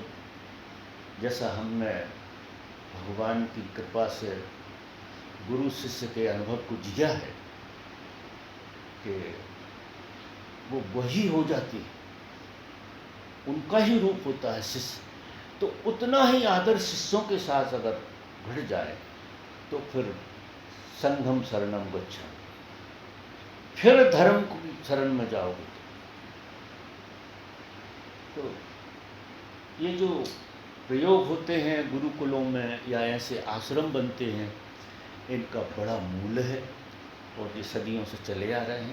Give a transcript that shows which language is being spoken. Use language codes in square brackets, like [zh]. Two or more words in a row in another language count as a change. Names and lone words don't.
[hi] जैसा हमने भगवान की कृपा से गुरु शिष्य के अनुभव को जिया है कि वो वही हो जाती है, उनका ही रूप होता है शिष्य। तो उतना ही आदर शिष्यों के साथ अगर घट जाए तो फिर [pi] संघम शरणम गच्छामि, [hi] फिर धर्म की शरण में जाओगे। तो ये जो प्रयोग होते हैं गुरुकुलों में या ऐसे आश्रम बनते हैं, इनका बड़ा मूल्य है और ये सदियों से चले आ रहे हैं।